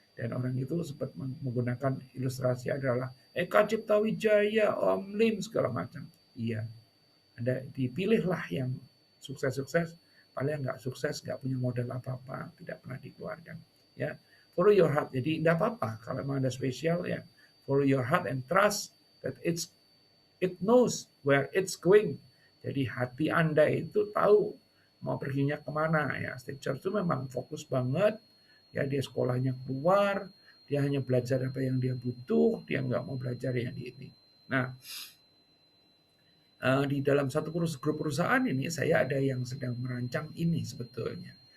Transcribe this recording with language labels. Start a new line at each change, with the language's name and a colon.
Indonesian: Dan orang itu sempat menggunakan ilustrasi adalah Eka Cipta Wijaya, Om Lim, segala macam. Iya, Anda dipilihlah yang sukses-sukses, paling nggak sukses, nggak punya modal apa-apa, tidak pernah dikeluarkan.
English: Ya, follow your heart.
Indonesian: Jadi tidak apa-apa kalau memang ada spesial ya.
English: Follow your heart and trust that it knows where it's going.
Indonesian: Jadi hati Anda itu tahu mau perginya kemana ya. Steve Jobs itu memang fokus banget ya, dia sekolahnya keluar, dia hanya belajar apa yang dia butuh, dia nggak mau belajar yang di ini. Nah, di dalam satu grup perusahaan ini saya ada yang sedang merancang ini sebetulnya.